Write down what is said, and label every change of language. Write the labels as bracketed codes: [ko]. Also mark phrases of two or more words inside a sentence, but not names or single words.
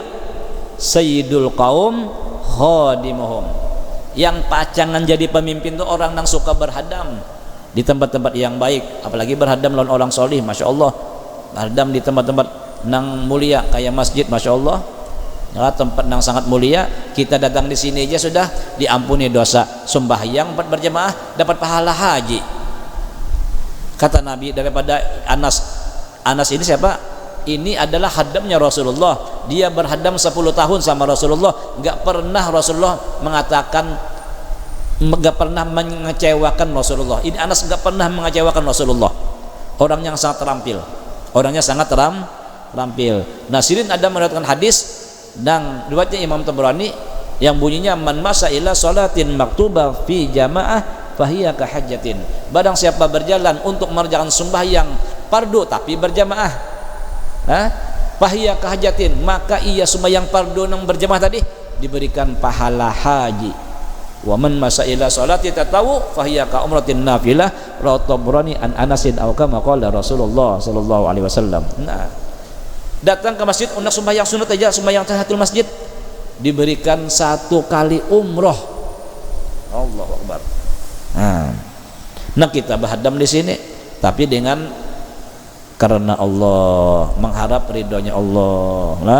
[ar] سيد القوم خادمهم. [bjn] Yang pacangan jadi pemimpin itu orang yang suka berhadam di tempat-tempat yang baik, apalagi berhadam lawan orang solih, [ar] ما شاء الله. [bjn] Berhadam di tempat-tempat nang mulia kayak masjid, [ar] ما شاء الله. [bjn] Ya, [id] tempat yang sangat mulia, kita datang di sini aja sudah diampuni dosa. Sembahyang berjamaah dapat pahala haji. Kata Nabi daripada Anas ini siapa? Ini adalah hadamnya Rasulullah. Dia berhadam 10 tahun sama Rasulullah, enggak pernah Rasulullah mengatakan, enggak pernah mengecewakan Rasulullah. Ini Anas enggak pernah mengecewakan Rasulullah. Orang yang sangat terampil. Orangnya sangat terampil. Nah, Sirin ada meriwayatkan hadis dan riwayatnya Imam Tabrani yang bunyinya, [ar] من مشى إلى صلاة مكتوبة في جماعة فهي كحجة. [id] Barang siapa berjalan untuk mengerjakan sembahyang fardu tapi berjamaah, [ar] فهي كحجة, [id] maka ia sembahyang fardu yang berjamaah tadi diberikan pahala haji. [ar] ومن مشى إلى صلاة تطوع فهي كعمرة نافلة، رواه الطبراني عن أنس أو كما قال رسول الله صلى الله عليه وسلم. [id] Nah, datang ke masjid untuk sembahyang sunat aja, sembahyang [ar] تحية المسجد [id] diberikan 1 kali umroh. [ar] الله أكبر. [id] Nah, kita berhadam di sini tapi dengan karena Allah, mengharap ridhonya Allah lah.